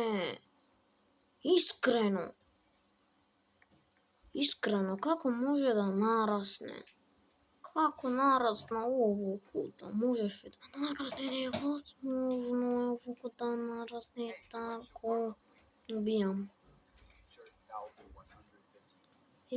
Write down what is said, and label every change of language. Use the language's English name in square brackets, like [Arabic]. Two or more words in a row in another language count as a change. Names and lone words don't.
[Macedonian] Искрено, како може да нарасне? Како нарасна овој пута? Можеше да нарасне, невозможно е овој да нарасне тако. Убијам. [English] Sure, that'll be 150.